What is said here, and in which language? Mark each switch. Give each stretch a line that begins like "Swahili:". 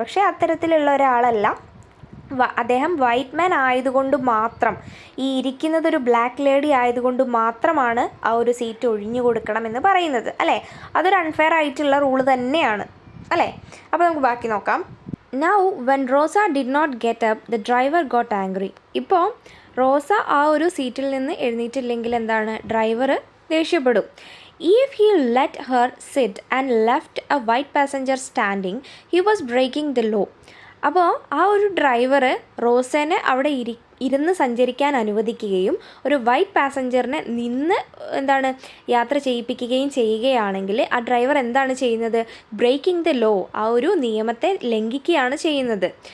Malayalam: പക്ഷേ അത്തരത്തിലുള്ള ഒരാളല്ല. അദ്ദേഹം വൈറ്റ് മാൻ ആയതുകൊണ്ട് മാത്രം, ഈ ഇരിക്കുന്നതൊരു ബ്ലാക്ക് ലേഡി ആയതുകൊണ്ട് മാത്രമാണ് ആ ഒരു സീറ്റ് ഒഴിഞ്ഞു കൊടുക്കണം എന്ന് പറയുന്നത് അല്ലേ. അതൊരു അൺഫെയർ ആയിട്ടുള്ള റൂള് തന്നെയാണ് അല്ലേ. അപ്പോൾ നമുക്ക് ബാക്കി നോക്കാം.
English: Now when Rosa did not get up the driver got angry.
Malayalam: ഇപ്പോൾ റോസ ആ ഒരു സീറ്റിൽ നിന്ന് എഴുന്നേറ്റില്ലെങ്കിൽ driver ദേഷ്യപ്പെടും.
English: If he let her sit and left a white passenger standing, he was breaking the law.
Malayalam: അപ്പോൾ ആ ഒരു ഡ്രൈവർ റോസേനെ അവിടെ ഇരുന്ന് സഞ്ചരിക്കാൻ അനുവദിക്കുകയും ഒരു വൈറ്റ് പാസഞ്ചറിനെ നിന്ന് യാത്ര ചെയ്യിപ്പിക്കുകയും ചെയ്യുകയാണെങ്കിൽ ആ ഡ്രൈവർ എന്താണ് ചെയ്യുന്നത്,
English: breaking the law,
Malayalam: ആ ഒരു നിയമത്തെ ലംഘിക്കുകയാണ് ചെയ്യുന്നത്.